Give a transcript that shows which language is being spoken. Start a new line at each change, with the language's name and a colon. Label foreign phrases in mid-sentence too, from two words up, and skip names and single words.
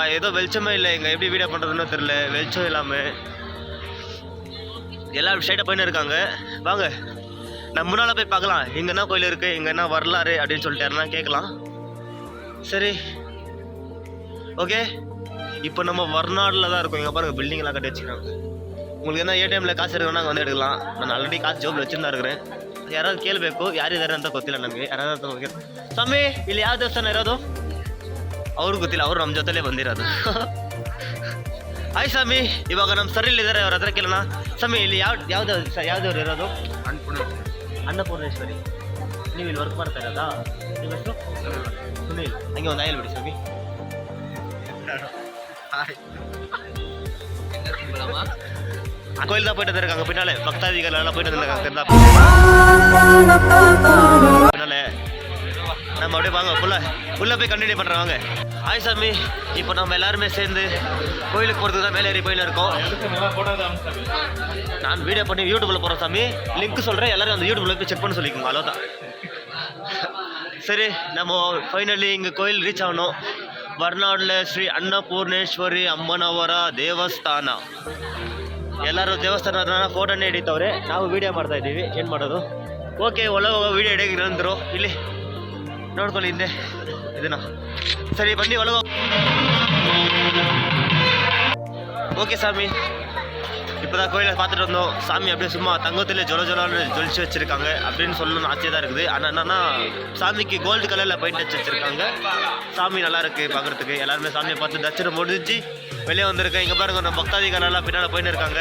Tamil: ஏதோ வெளிச்சமே இல்லை, இங்கே எப்படி வீடியோ பண்ணுறதுன்னு தெரியல. வெளிச்சம் இல்லாமல் எல்லாம் சைடாக போயின்னு இருக்காங்க. வாங்க நம்ம முன்னால் போய் பார்க்கலாம் இங்கே என்ன கோயில் இருக்குது, இங்கே என்ன வரலாறு அப்படின்னு சொல்லிட்டு யாருன்னா கேட்கலாம். சரி ஓகே இப்போ நம்ம வர்நாடில் தான் இருக்கோம். இங்கே பாருங்கள் பில்டிங்லாம் கட்டி வச்சுக்கிறாங்க. உங்களுக்கு என்ன ATMல காசு இருக்குன்னா வந்து எடுக்கலாம். நான் ஆல்ரெடி காசு ஜோப்லி வச்சிண்டு இருக்கிறேன்.
Kannada: ಯಾರಾದ್ರು ಕೇಳಬೇಕು ಯಾರಿದ್ದಾರೆ ಅಂತ ಗೊತ್ತಿಲ್ಲ ನನಗೆ. ಯಾರಾದ್ರೂ ಸ್ವಾಮಿ ಇಲ್ಲಿ ಯಾವ ದೇವಸ್ಥಾನ ಇರೋದು ಅವ್ರಿಗೆ ಗೊತ್ತಿಲ್ಲ, ಅವರು ನಮ್ಮ ಜೊತೆಲೇ ಬಂದಿರೋದು. ಹಾಯ್ ಸ್ವಾಮಿ, ಇವಾಗ ನಮ್ಮ ಸರ್ ಇಲ್ಲಿದ್ದಾರೆ, ಅವ್ರ ಹತ್ರ ಕೇಳೋಣ. ಸ್ವಾಮಿ ಇಲ್ಲಿ ಯಾವ್ದವ್ರು ಇರೋದು? ಅನ್ನಪೂರ್ಣೇಶ್ವರಿ. ನೀವು ಇಲ್ಲಿ ವರ್ಕ್ ಮಾಡ್ತಾ ಇರೋದಾ? ನಿಮ್ಮ ಹೆಸರು ಸುನೀಲ್. ಹಂಗೆ ಒಂದು ಆಯಿಲ್ ಬಿಡಿ ಸ್ವಾಮಿ.
Tamil: கோயில் தான் போயிட்டு இருக்காங்க பின்னால. பக்தாதிகள் எல்லாம் போயிட்டு இருக்காங்க பின்னால. நம்ம அப்படியே வாங்க உள்ள போய் கண்டினியூ பண்ணுறோம். வாங்க. ஹாய் சாமி, இப்போ நம்ம எல்லாருமே சேர்ந்து கோயிலுக்கு போகிறதுக்கு தான் மேலே ஏறி போயின்னு இருக்கோம். நான் வீடியோ பண்ணி யூடியூப்ல போகிறோம் சாமி. லிங்க் சொல்கிறேன், எல்லாரும் அந்த யூடியூப்ல போய் செக் பண்ண சொல்லிக்கோங்க. அவ்வளோதான். சரி நம்ம ஃபைனலி இங்கே கோயில் ரீச் ஆகணும்.
Kannada: ವರ್ನಾಡ್ಲೆ ಶ್ರೀ ಅನ್ನಪೂರ್ಣೇಶ್ವರಿ ಅಮ್ಮನವರ ದೇವಸ್ಥಾನ. ಎಲ್ಲರೂ ದೇವಸ್ಥಾನದ ಫೋಟೋನೇ ಹಿಡಿತವ್ರೆ, ನಾವು ವಿಡಿಯೋ ಮಾಡ್ತಾ ಇದ್ದೀವಿ. ಏನು ಮಾಡೋದು? ಓಕೆ ಒಳಗೆ ಹೋಗೋ ವಿಡಿಯೋ ಹಿಡಿಯೋಕೆ ಅಂದರು. ಇಲ್ಲಿ ನೋಡ್ಕೊಳ್ಳಿ ಹಿಂದೆ ಇದನ್ನ. ಸರಿ ಬನ್ನಿ ಒಳಗೆ.
Tamil: ஓகே சாமி, இப்போதான் கோயிலை பார்த்துட்டு வந்தோம். சாமி அப்படியே சும்மா தங்கத்திலே ஜொலன்னு ஜொலிச்சு வச்சுருக்காங்க அப்படின்னு சொல்லணும்னு ஆசையாக தான் இருக்குது. ஆனால் என்னன்னா சாமிக்கு கோல்டு கலரில் பெயிண்ட் அடிச்சு வச்சுருக்காங்க. சாமி நல்லா இருக்குது பார்க்குறதுக்கு. எல்லாருமே சாமியை பார்த்து தரிசனம் முடிஞ்சு வெளியே வந்திருக்கேன். இங்கே பாருங்க நம்ம பக்தாதிகாரெல்லாம் பின்னால் போயின்னு இருக்காங்க.